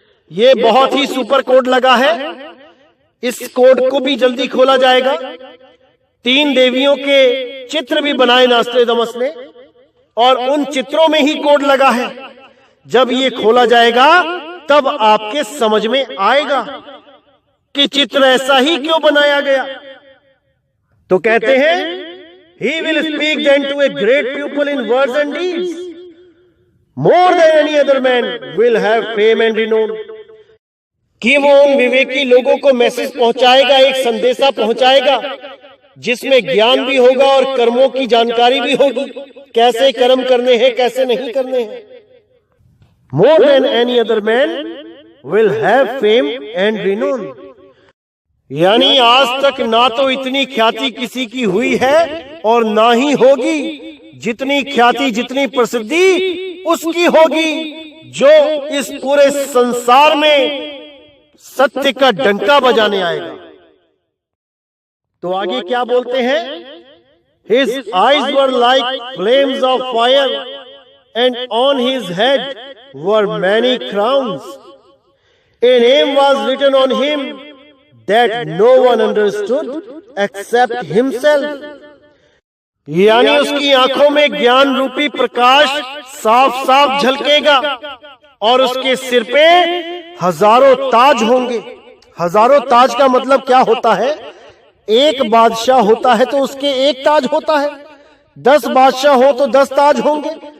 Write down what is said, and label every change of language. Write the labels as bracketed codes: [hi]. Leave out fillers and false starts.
[hi] ये बहुत ही super code लगा है। इस कोड को भी जल्दी खोला जाएगा। 3 देवियों के चित्र भी बनाए नास्ट्रेदामस ने, और उन चित्रों में ही कोड लगा है। जब ये खोला जाएगा तब आपके समझ में आएगा कि चित्र ऐसा ही क्यों बनाया गया। तो कहते हैं, [en] He will speak then to a great people in words and deeds. More than any other man will have fame and renown. [hi] कि वो उन विवेकी लोगों को मैसेज पहुंचाएगा, एक संदेशा पहुंचाएगा जिसमें ज्ञान भी होगा और कर्मों की जानकारी भी होगी, कैसे कर्म करने हैं, कैसे नहीं करने हैं। [en] More than any other man will have fame and renown. [hi] यानी आज तक ना तो इतनी ख्याति किसी की हुई है और ना ही होगी जितनी ख्याति, जितनी प्रसिद्धि उसकी होगी जो इस पूरे संसार में सत्य का डंका बजाने आएगा। तो आगे क्या बोलते हैं, [en] His eyes were like flames of fire and on his head were many crowns. A name was written on him that no one understood except himself. [hi] यानी उसकी आंखों में ज्ञान रूपी प्रकाश साफ साफ झलकेगा और उसके सिर पे हजारों ताज होंगे। हजारों ताज का मतलब क्या होता है? एक बादशाह होता है तो उसके एक ताज होता है, 10 बादशाह हो तो 10 ताज होंगे।